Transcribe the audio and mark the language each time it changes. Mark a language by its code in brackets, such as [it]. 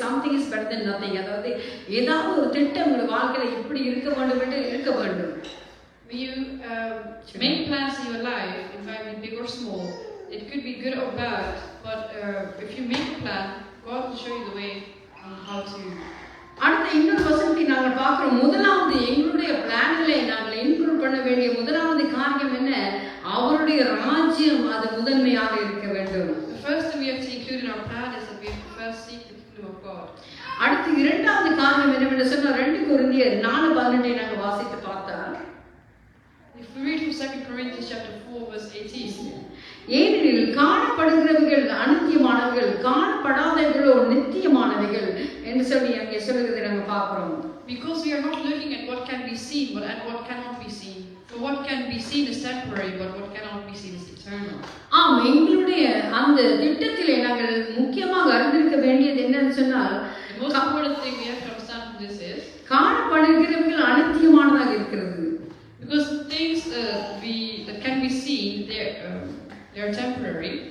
[en] Something is better than nothing. [ta] அதாவது ஏதாவது ஒரு திட்டம் உங்கள் வாழ்க்கையில் எப்படி இருக்க வேண்டும் என்று இருக்க வேண்டும். [en] When you make plans in your life, in fact, big or small, it could be good or bad. But if you make a plan, God will show you the way on how to. [ta] அடுத்த இன்னொரு வசனத்தை நாங்கள் பார்க்கிறோம். முதலாவது எங்களுடைய பிளானிலே நாங்கள் include பண்ண வேண்டிய முதலாவது காரியம் என்ன? அவருடைய ராஜ்யம் அது முதன்மையாக இருக்க வேண்டும். [en] The first thing we have to include in our plan is that we have to first seek the kingdom of God. [ta] அடுத்து இரண்டாவது காரியம் என்னவென்று சொன்னால் 2 கொரிந்தியர் 4:18 நாங்கள் வாசித்து பார்த்தால், [en] if we read from 2 Corinthians chapter 4 verse 18, [ta] ஏனெனில் காணப்படுகிறவைகள் அநித்தியமானவைகள், காணப்படாதவைகளோ நித்தியமானவைகள் என்று சொல்லி அங்கே சொல்லுகிறதை நாங்கள் பார்க்கிறோம். [en] Because we are not looking at what can be seen, but at what cannot be seen. For what can be seen is temporary, but what cannot be seen is eternal. [ta] எங்களுடைய அந்த திட்டத்திலே நாங்கள் முக்கியமாக அறிந்திருக்க வேண்டியது என்னன்னு சொன்னால், [en] the most important thing we have to understand from this is [ta] காணப்படுகிறவைகள் அநித்தியமானதாக இருக்கிறது. [en] Because things that can be seen, they are temporary.